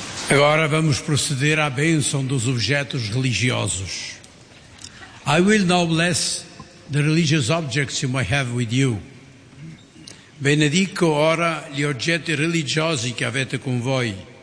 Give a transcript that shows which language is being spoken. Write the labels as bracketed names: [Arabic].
[Portuguese] Agora vamos proceder à bênção dos objetos religiosos. [English] I will now bless the religious objects you may have with you. [Italian] Benedico ora gli oggetti religiosi che avete con voi.